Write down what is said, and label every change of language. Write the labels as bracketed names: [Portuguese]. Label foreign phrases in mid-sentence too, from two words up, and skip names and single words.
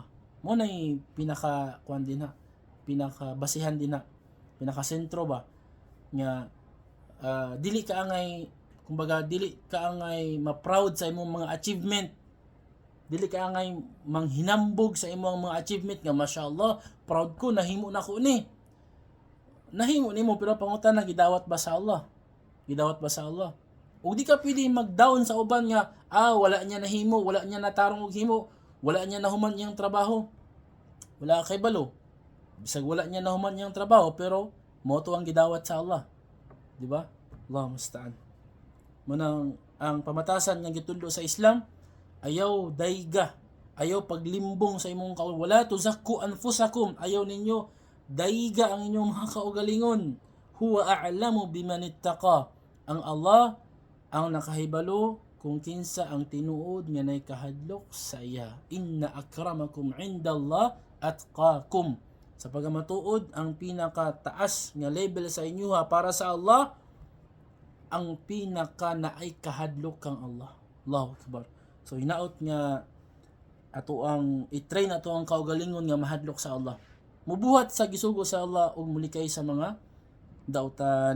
[Cebuano] Mo nay pinaka kuan din ha, pinaka basihan din ha, pinaka sentro ba nga dili ka angay, kumbaga dili ka angay ma-proud sa imong mga achievement, dili ka angay manghinambog sa imong mga achievement nga mashallah proud ko nahimo na ko ni, nahimo nimo, pero pangutana gidawat ba sa Allah, gidawat ba sa Allah? O di ka pwede mag-down sa uban nga wala niya nahimo, wala niya natarong og himo, wala niya nahuman iyang trabaho, wala kay balo, bisag wala niya nahuman iyang trabaho pero moto ang gidawat sa Allah, di ba? [Arabic] الله المستعان. [Cebuano] Manang ang pamatasan nga gitundo sa Islam, ayaw dayga, ayaw paglimbong sa imong kaul, [Arabic] ولا تزكوا أنفسكم, [Cebuano] ayaw ninyo dayga ang inyong mga kaugalingon. [Arabic] هو أعلم بمن اتقى, [Cebuano] ang Allah ang nakahibalo kung kinsa ang tinuod nga nay kahadlok sa iya. [Arabic] إن أكرمكم عند الله أتقاكم. [Cebuano] Sa pagamatuod, ang pinakataas nga level sa inyo para sa Allah, ang pinaka naay kahadlok kang Allah. [Arabic] الله أكبر. [Cebuano] So hinaot nga ato ang i-train ato ang kaugalingon nga mahadlok sa Allah. Mubuhat sa gisugo sa Allah ug mulikay sa mga dautan.